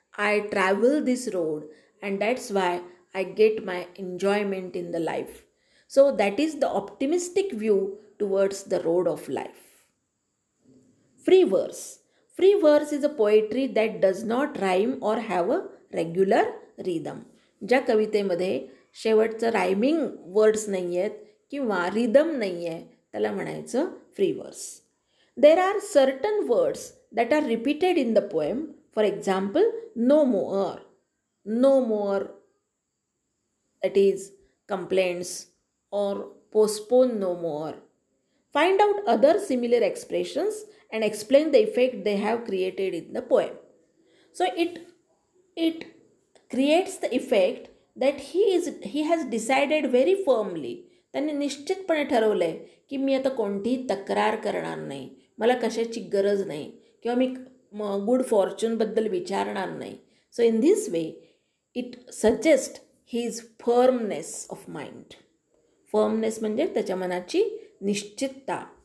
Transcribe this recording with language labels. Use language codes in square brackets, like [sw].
[en] I travel this road, and that's why I get my enjoyment in the life. So that is the optimistic view towards the road of life. Free verse. Free verse is a poetry that does not rhyme or have a regular rhythm. [mr] ज्या कवितेमध्ये शेवटचं rhyming words नाही आहेत किंवा rhythm नाही आहे त्याला म्हणायचं फ्री वर्स. [en] There are certain words that are repeated in the poem. For example, no more, no more, that is complaints or postpone no more. Find out other similar expressions and explain the effect they have created in the poem. So it creates the effect that he has decided very firmly. [mr] त्यांनी निश्चितपणे ठरवलं आहे की मी आता कोणतीही तक्रार करणार नाही, मला कशाची गरज नाही किंवा मी गुड फॉर्च्यूनबद्दल विचारणार नाही. [en] So in this way it suggest his firmness of mind. [mr] Firmness म्हणजे त्याच्या मनाची निश्चितता.